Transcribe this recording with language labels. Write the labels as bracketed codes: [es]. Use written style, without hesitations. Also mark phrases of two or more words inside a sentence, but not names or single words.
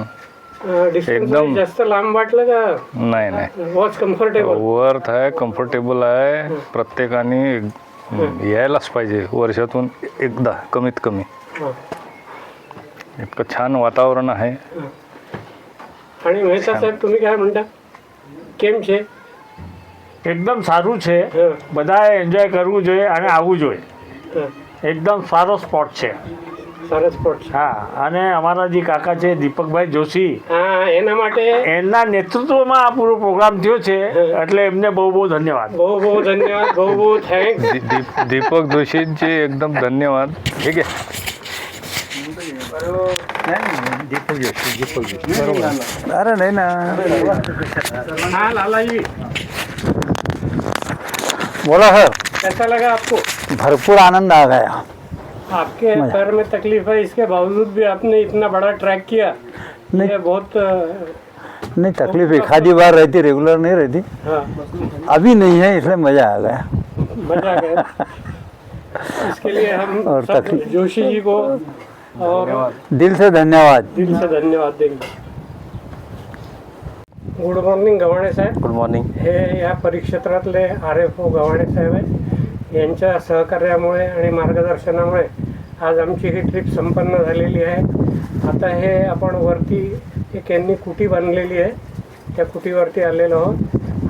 [mr] एकदम जास्त लांब वाटलं का? नाही नाही, [en] watch comfortable? [mr] वर्थ आहे, कम्फर्टेबल आहे. प्रत्येकाने यायलाच पाहिजे वर्षातून एकदा कमीत कमी. इतकं छान वातावरण आहे. आणि મહેતા સાહેબ, तुम्ही काय म्हणता? [gu] કેમ છે? એકદમ સારું છે. બધાએ એન્જોય કરવું જોઈએ અને આવવું જોઈએ. એકદમ સારો સ્પોટ છે. સારો સ્પોટ છે. હા, અને અમારા જે કાકા છે દીપકભાઈ જોશી, હા, એના માટે એમના નેતૃત્વમાં આ પૂરો પ્રોગ્રામ થયો છે, એટલે એમને બહુ બહુ ધન્યવાદ. બહુ બહુ ધન્યવાદ, બહુ બહુ થેન્ક્સ. [mr] दीपक जोशींचे एकदम धन्यवाद. ठीक आहे. अरे नाही ना, [hi] हाँ लाला जी, [mr] बोला सर. [hi] कैसा लगा आपको? भरपूर आनंद आ गया. आपके पैर में तकलीफ है, इसके बावजूद भी आपने इतना बड़ा ट्रैक किया. नहीं. ये बहुत नहीं, तकलीफ एक आधी बार रहती, रेगुलर नहीं रहती. हाँ, अभी नहीं है, इसलिए मजा आ गया. मजा आ गया. इसके लिए हम और सब तकलीफ- जोशी जी को और दिल से धन्यवाद. दिल से धन्यवाद देंगे. [en] good morning [hi] गव्हाणे साहेब. [en] good morning. [mr] हे या परिक्षेत्रातले RFO गव्हाणे साहेब आहेत. यांच्या सहकार्यामुळे आणि मार्गदर्शनामुळे आज आमची ही ट्रिप संपन्न झालेली आहे. आता हे आपण वरती एक यांनी कुटी बांधलेली आहे, त्या कुटीवरती आलेलो आहोत.